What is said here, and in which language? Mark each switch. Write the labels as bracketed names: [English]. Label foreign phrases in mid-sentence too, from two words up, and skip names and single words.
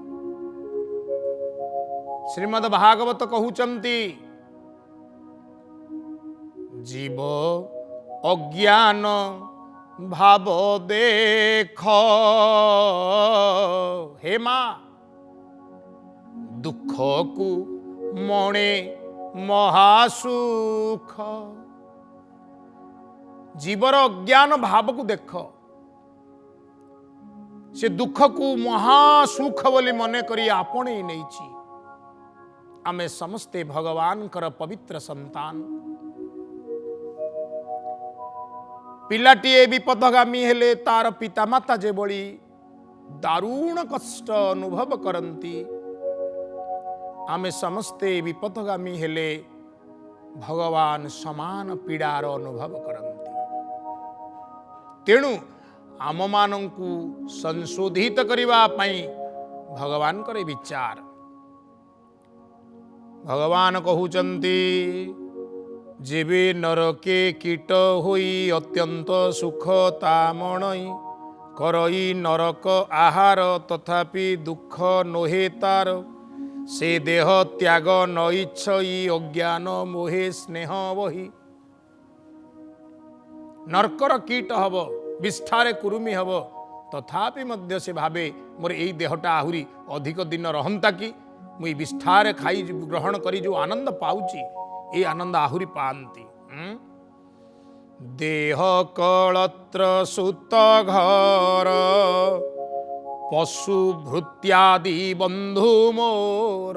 [Odia] ଶ୍ରୀମଦ୍ ଭାଗବତ କହୁଛନ୍ତି ଜୀବ ଅଜ୍ଞାନ ଭାବ ଦେଖ ହେ ମା ଦୁଃଖ କୁ ମଣେ ମହାସୁଖ। ଜୀବର ଅଜ୍ଞାନ ଭାବ କୁ ଦେଖ ସେ ଦୁଃଖ କୁ ମହାସୁଖ ବୋଲି ମନ କରି ଆପଣେ ନାହିଁ। ଆମେ ସମସ୍ତେ ଭଗବାନ କର ପବିତ୍ର ସନ୍ତାନ। ପିଲାଟିଏ ବିପଦଗାମୀ ହେଲେ ତାର ପିତାମାତା ଯେ ବଡ଼ି ଦାରୁଣ କଷ୍ଟ ଅନୁଭବ କରନ୍ତି। ଆମେ ସମସ୍ତେ ବିପଦଗାମୀ ହେଲେ ଭଗବାନ ସମାନ ପୀଡ଼ାର ଅନୁଭବ କରନ୍ତି। ତେଣୁ ଆମ ମାନଙ୍କୁ ସଂଶୋଧିତ କରିବା ପାଇଁ ଭଗବାନ କରେ ବିଚାର। ଭଗବାନ କହୁଛନ୍ତି ଯେବେ ନରକେ କୀଟ ହୋଇ ଅତ୍ୟନ୍ତ ସୁଖ ତାମଣଇ କରଇ ନରକ ଆହାର ତଥାପି ଦୁଃଖ ନୋହେ ତାର। ସେ ଦେହ ତ୍ୟାଗ ନ ଇଚ୍ଛଇ ଅଜ୍ଞାନ ମୋହେ ସ୍ନେହ ବହି। ନରକର କୀଟ ହବ ବିଷ୍ଠାରେ କୃମି ହବ ତଥାପି ମଧ୍ୟ ସେ ଭାବେ ମୋର ଏହି ଦେହଟା ଆହୁରି ଅଧିକ ଦିନ ରହନ୍ତା କି ମୁଁ ବିଷ୍ଠାରେ ଖାଇ ଗ୍ରହଣ କରି ଯୋ ଆନନ୍ଦ ପାଉଛି ଏ ଆନନ୍ଦ ଆହୁରି ପାନ୍ତି। ଦେହ କଳତ୍ର ସୁତ ଘର ପଶୁ ଭୃତ୍ୟାଦି ବନ୍ଧୁ ମୋର।